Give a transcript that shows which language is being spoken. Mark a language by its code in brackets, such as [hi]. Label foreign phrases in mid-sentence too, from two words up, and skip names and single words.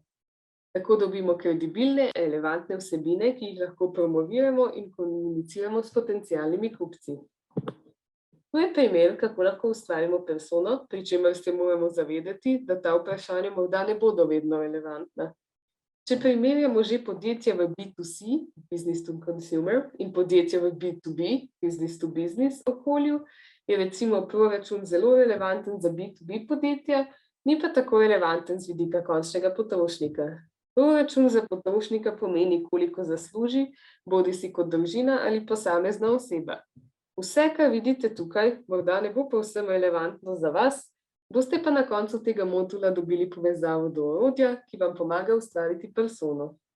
[sl] Tako dobimo kredibilne, relevantne vsebine, ki jih lahko promoviramo in komuniciramo s potencialnimi kupci. To je primer, kako lahko ustvarimo persono, pri čemer se moramo zavedati, da ta vprašanja morda ne bodo vedno relevantna. Če primerjamo že podjetje v B2C, [en] business to consumer, [sl] in podjetje v B2B, [en] business to business [sl] okolju, je recimo proračun zelo relevanten za B2B podjetja, ni pa tako relevanten z vidika končnega potrošnika. Proračun za potrošnika pomeni, koliko zasluži, bodisi kot družina ali posamezna oseba. Vse, kar vidite tukaj, morda ne bo povsem relevantno za vas, boste pa na koncu tega modula dobili povezavo do orodja, ki vam pomaga ustvariti persono.